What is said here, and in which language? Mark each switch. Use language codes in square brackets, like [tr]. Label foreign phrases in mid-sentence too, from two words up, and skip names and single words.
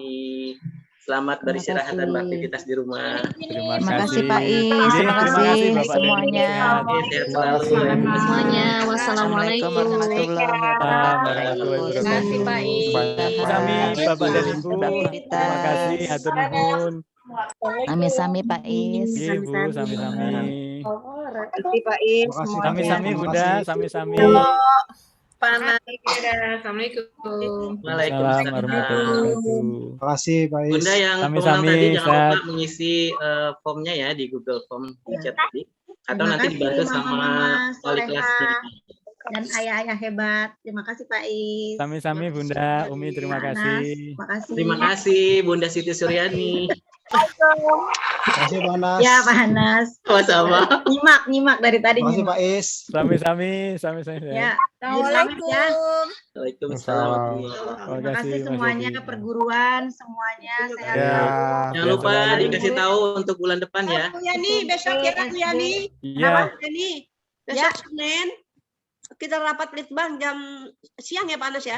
[id] Selamat beristirahat dan beraktivitas di rumah. Terima kasih, Pak Is. Terima Terima kasih kasih Bapak dan Ibu semuanya. sehat. Oke, sehat selalu. Semuanya. Wassalamualaikum [ar] ورحمة الله وبركاته. [id] Terima kasih, Pak Is. Sami Bapak dan Ibu. Terima kasih, [su] hatur nuhun. Sami-sami Pak Is. Ibu, sami-sami. [id] Terima Pak Is. [su] Sami-sami Bunda, sami-sami. [id] Panas. [ar] Assalamualaikum. وعليكم السلام ورحمة الله وبركاته. [id] Terima kasih Pak Is. Bunda yang [su] Sami-sami, [id] pemenang tadi jangan lupa Ustaz. mengisi formnya ya di Google Form di Ya. chat tadi. Atau Terima nanti kasih, dibantu Mama sama wali Soleha. kelasnya. Dan ayah-ayah hebat. Terima kasih Pak Is. [su] Sami-sami Bunda, Umi terima [id] Panas. kasih. Terima kasih. Terima kasih Bunda Siti Suryani. Terima kasih Panas. Ya panas. Sama-sama. Nyimak dari tadi. Terima kasih nyimak. Pak Is. [su] Sami-sami, sami-sami. [id] Ya. [ar] Assalamualaikum. Waalaikumsalam. [id] Terima kasih semuanya perguruan semuanya sehat Ya. selalu. Jangan lupa dikasih tahu untuk bulan depan ya. Bu Yani besok ya Bu Yani. Iya, Yani besok Senin kita rapat litbang jam siang ya Panas ya.